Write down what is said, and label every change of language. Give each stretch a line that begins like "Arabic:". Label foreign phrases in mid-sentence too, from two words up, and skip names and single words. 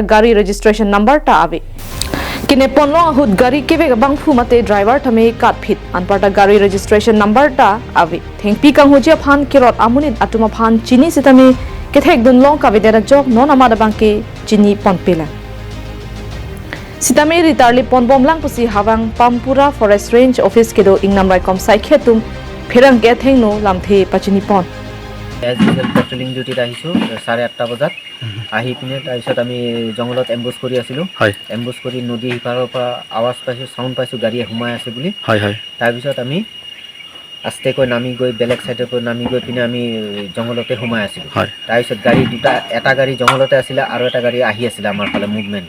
Karbi: gari
English: registration number
Karbi: ta ave Kinepon long ahud gari keve gabang phumate driver tame kat fit anparta gari
English: registration number
Karbi: ta ave thengpi kang hojia phan kirot amunit atuma phan chini sitame kethek dun long ka vedera jok non amada bangke chini ponpela Sitame ritarli ponbom lang pusi hawang Pampura forest range office kedo ingnamrai kom sai khetum phirang ke thengno lamthe pachini pon
English: As usual patrolling duty
Assamese: আহিছো 8:30 বজাত আহি পিনে তাৰপিছত আমি জংগলত এম্বুশ কৰি আছিলো এম্বুশ কৰি নদী হিপাৰৰ পৰা আৱাজ পাইছো সাউন্ড পাইছো গাড়ী হুমাই আছে বুলি তাৰপিছত আমি আস্তেকৈ নামি গৈ বেলেগ সাইডৰ পৰা নামি গৈ পিনে আমি জংগলতে হুমাই আছিলো তাৰপিছত গাড়ী দুটা এটা গাড়ী জংগলতে আছিল আৰু এটা গাড়ী আহি আছিল আমাৰ ফালে মুভমেন্ট